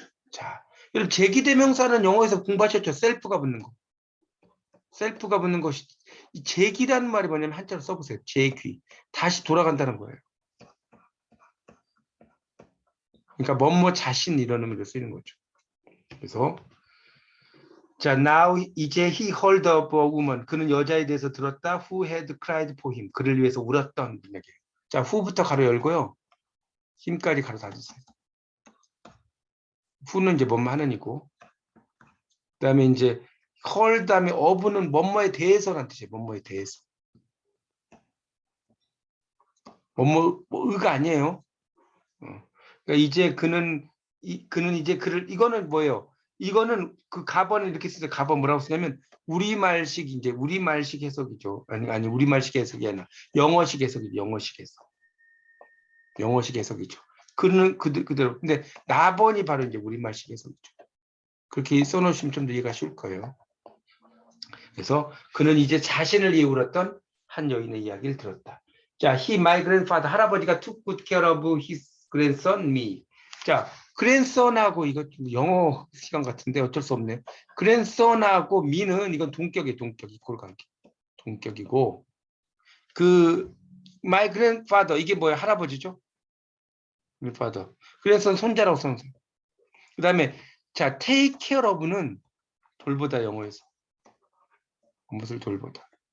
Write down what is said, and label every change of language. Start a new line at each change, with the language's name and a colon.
Korean: 자, 여러분 제기대명사는 영어에서 공부하셨죠? 셀프가 붙는 거. 셀프가 붙는 것이 이 제기라는 말이 뭐냐면 한자로 써보세요. 제귀. 다시 돌아간다는 거예요. 그러니까 뭐뭐 자신 이런 의미로 쓰이는 거죠. 그래서 자,
English: now 이제 he heard of a woman.
Korean: 그는 여자에 대해서 들었다.
English: who had cried for him.
Korean: 그를 위해서 울었던 분에게. 자, who부터 가로 열고요. him까지 가로 닫으세요. who는 이제 뭐뭐 하는이고. 그다음에 이제 heard 다음에 of는 뭐뭐에 대해서라는 뜻이에요. 뭐뭐에 대해서. 의가 아니에요. 그러니까 이제 그는 이제 그를 이거는 뭐예요? 이거는 그 가번을 이렇게 쓰죠. 가번 뭐라고 쓰냐면 우리말식 해석이죠. 아니 우리말식 해석이 아니라 영어식 해석이죠. 영어식 해석이죠. 그는 그대로. 근데 나번이 바로 이제 우리말식 해석이죠. 그렇게 써놓으시면 좀 더 이해가 쉬울 거예요. 그래서 그는 이제 자신을 위해 울었던 한 여인의 이야기를 들었다.
English: 자, he, my grandfather,
Korean: 할아버지가
English: took good care of his grandson, me.
Korean: 자, grandson하고 이거 영어 시간 같은데 어쩔 수 없네. grandson하고 me는 이건 동격이에요. 동격, 이꼴 관계. 동격이고 그 my grandfather 이게 뭐야? 할아버지죠? grandfather. grandson 손자라고 써요. 그 다음에 자, take care of는 돌보다 영어에서 무엇을 돌보다.